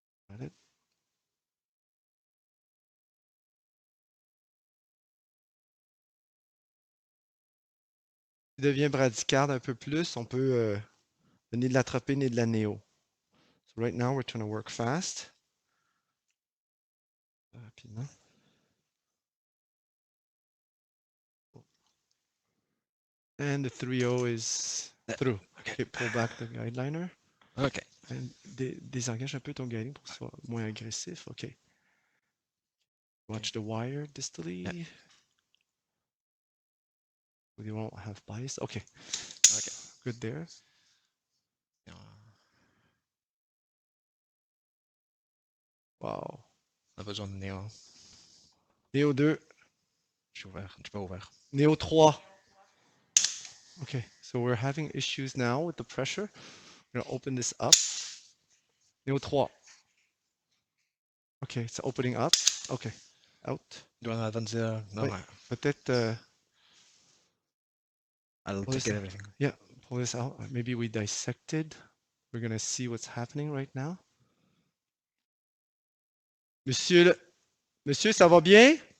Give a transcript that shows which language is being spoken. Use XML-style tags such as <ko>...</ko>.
<en>Got it.</en> <fr>Si devient bradycarde un peu plus, on peut donner de l'atropine et de la néo.</fr> <en>So right now, we're trying to work fast.</en> <fr>Rapidement.</fr> <en>And the 3.0 is through. Okay, pull back the guideliner. Okay.</en> <fr>And désengage un peu ton guiding pour que ce soit moins agressif.</fr> <en>Okay. Watch the wire distally. We won't have bias. Okay. Okay. Good there. Wow.</en> <fr>On a besoin de Néo. Néo 2. Je suis ouvert. Je suis pas ouvert. Néo 3.</fr> <en>Okay, so we're having issues now with the pressure. We're going to open this up. Néo 3. Okay, it's opening up. Okay, out. Do you want to advance there? No.</en> <fr>Ouais, peut-être.</fr> <en>I'll take everything. Yeah, pull this out. Maybe we dissected We're gonna see what's happening right now.</en> <fr>Monsieur, Monsieur, ça va bien?</fr>